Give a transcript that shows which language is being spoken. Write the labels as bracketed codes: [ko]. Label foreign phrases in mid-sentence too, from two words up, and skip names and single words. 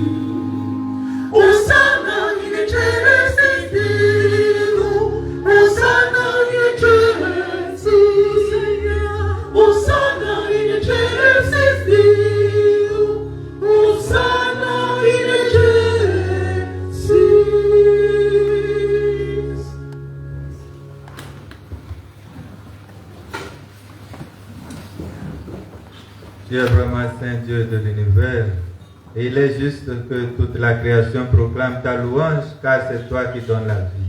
[la] Hosanna in excelsis Deo, Hosanna in excelsis. Hosanna in excelsis Deo, Hosanna in excelsis. [fr] Tu es vraiment Saint Dieu de l'univers, et il est juste que toute la création proclame ta louange, car c'est toi qui donnes la vie.